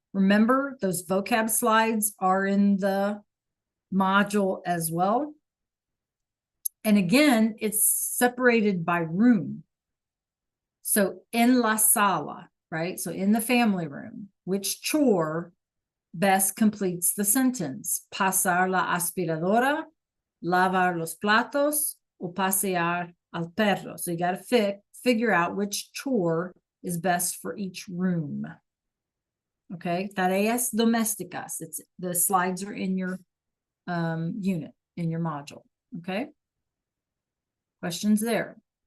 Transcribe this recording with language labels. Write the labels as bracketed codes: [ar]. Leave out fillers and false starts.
[en] Remember, those vocab slides are in the module as well. And again, it's separated by room. So [es] en la sala, [en] right? So in the family room, which chore best completes the sentence? [es] Pasar la aspiradora, lavar los platos, o pasear al perro. [en] So you got to figure out which chore is best for each room. Okay, [es] tareas domésticas. [en] It's the slides are in your unit, in your module. Okay. Questions there.